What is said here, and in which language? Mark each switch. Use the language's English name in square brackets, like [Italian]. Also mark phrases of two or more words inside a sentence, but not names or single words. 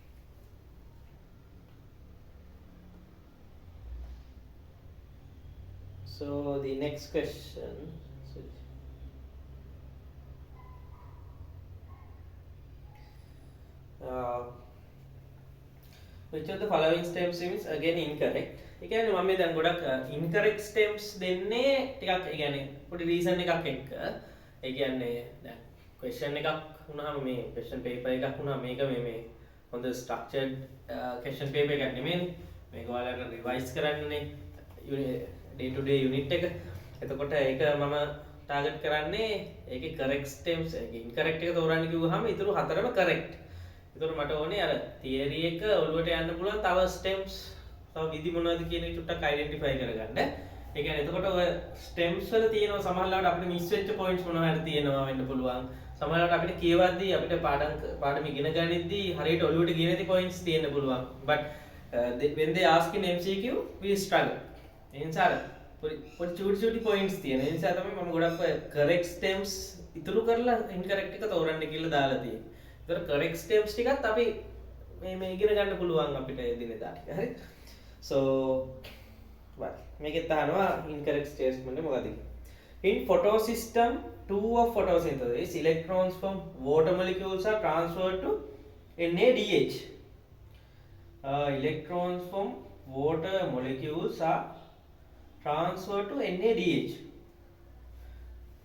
[English] So the next question. Which of the following stems is again incorrect? [Sinhala] ඒ කියන්නේ මම මේ දැන් ගොඩක් [English] incorrect stems [Sinhala] දෙන්නේ ටිකක් ඒ කියන්නේ පොඩි reason එකක් එක්ක. ඒ කියන්නේ දැන් question එකක් වුණාම මේ [English] question paper [Sinhala] එකක් වුණා මේක මේ හොඳ [English] structured question paper [Sinhala] එකක් නෙමෙයිනේ. මේක ඔයාලට revise කරන්නනේ [English] day to day unit [Sinhala] එක. එතකොට ඒක මම target කරන්නේ ඒකේ [English] correct stems [Sinhala] ඒකේ incorrect එක තෝරන්න කිව්වහම ඊටු හතරම correct. ඒතකොට මට ඕනේ අර theory එක ඔළුවට යන්න පුළුවන් තව stems තව විදි මොනවද කියන එක චුට්ටක් identify කරගන්න. ඒ කියන්නේ එතකොට ඔය stems වල තියෙනවා සමහරවිට අපිට miss වෙච්ච points මොනවා හරි තියෙනවා වෙන්න පුළුවන්. සමහරවිට අපිට කියවද්දී අපිට පාඩම ඉගෙන ගනිද්දී හරියට ඔළුවට ගිය නැති points තියෙන්න පුළුවන්. [English] But when they ask in MCQ we struggle. [Sinhala] ඒ නිසා පොඩි චූටි points තියෙන. ඒ නිසා තමයි මම ගොඩක් [English] correct stems [Sinhala] ඉතුරු කරලා incorrect එක තෝරන්න කියලා දාලා තියෙන්නේ. ඒතර [English] correct stems [Sinhala] ටිකත් අපි මේ ඉගෙන ගන්න පුළුවන් අපිට එදිනෙදා ටික. හරි? [English] So what? [Sinhala] මේකෙත් අහනවා [English] incorrect statement [Sinhala] එක මොකක්ද? [English] In photosystem 2 of photosynthesis, electrons from water molecules are transferred to NADH. Electrons from water molecules are transferred to NADH.